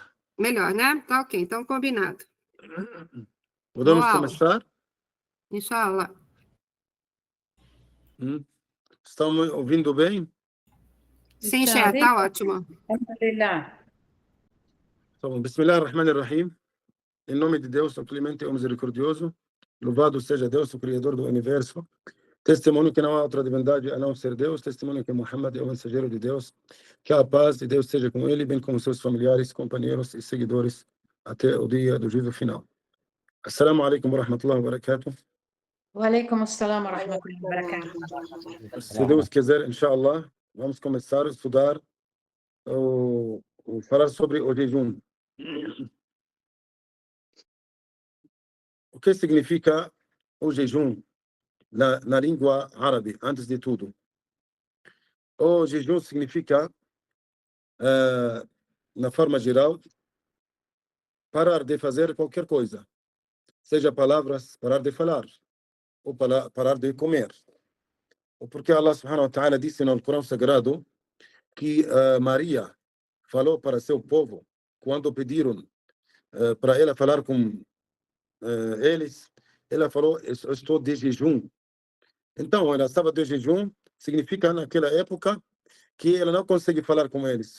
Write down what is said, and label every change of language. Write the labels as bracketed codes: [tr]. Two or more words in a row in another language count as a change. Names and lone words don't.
[pt] Melhor, né? Tá ok, então combinado. Podemos Boa aula. começar? [ar] إن شاء الله. [pt] Estão me ouvindo bem? Sim, Cher, tá ótimo. [ar] الحمد لله. [pt] Tá bom. [ar] بسم الله الرحمن الرحيم. [pt] Em nome de Deus, o clemente e o misericordioso, louvado seja Deus, o Criador do universo. Testemunho que não há outra divindade a não ser Deus. Testemunho que Muhammad é o mensageiro de Deus. Que a paz de Deus seja com ele, bem como seus familiares, companheiros e seguidores, até o dia do juízo final. [ar] السلام عليكم ورحمة الله وبركاته. وعليكم السلام ورحمة الله وبركاته. [pt] Se Deus quiser, [ar] إن شاء الله, [pt] vamos começar a estudar ou falar sobre o jejum. O que significa o jejum na língua árabe, antes de tudo? O jejum significa, na forma geral, parar de fazer qualquer coisa, seja palavras, parar de falar, ou parar de comer. Ou porque Allah [ar] سبحانه وتعالى [pt] disse no Corão Sagrado que Maria falou para seu povo, quando pediram para ela falar com eles, ela falou: eu estou de jejum. Então, ela estava de jejum, significa naquela época que ela não consegue falar com eles.